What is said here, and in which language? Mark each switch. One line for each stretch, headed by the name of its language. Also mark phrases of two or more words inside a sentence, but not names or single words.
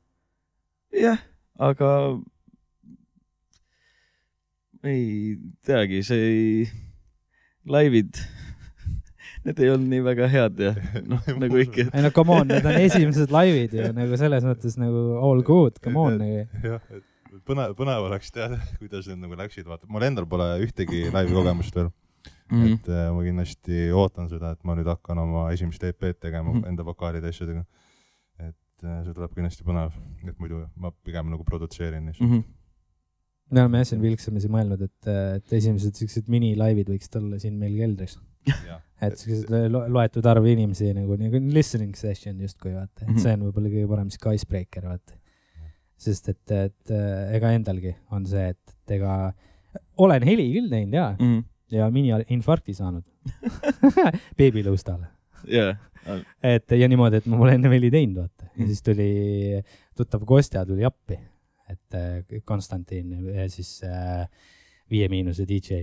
Estonian: Jah, aga ei teagi, laivid need ei olnud nii väga head ja nagu ikka. Ei no
English: come on,
Estonian: need on esimesed laivid ju nagu selles mõttes nagu
English: all good, come on.
Estonian: Jah, et põnev oleks teada, kuidas need nagu läksid. Vaata, mul endal pole ühtegi laivi kogemust veel. Et ma kindlasti ootan seda, et ma nüüd hakkan oma esimest EP-d tegema enda vokaalide asjadega. Et see tuleb kindlasti põnev, et muidu ma pigem nagu produtseerin. Me oleme siin Vilksamisi mõelnud, et esimesed sellised mini-laivid võiks tulla siin meil keldris. Et sellised loetud arv inimesi nagu
English: listening session
Estonian: justkui, vaata. Et see on võib-olla kõige parem icebreaker, vaata. Sest et ega endalgi on see, et ega olen heli küll teinud ja mini-infarkti saanud beebilõustale. Et ja niimoodi, et ma pole enne heli teinud, vaata. Ja siis tuli tuttav Kostja tuli appi, et Konstantin ja siis 5- DJ.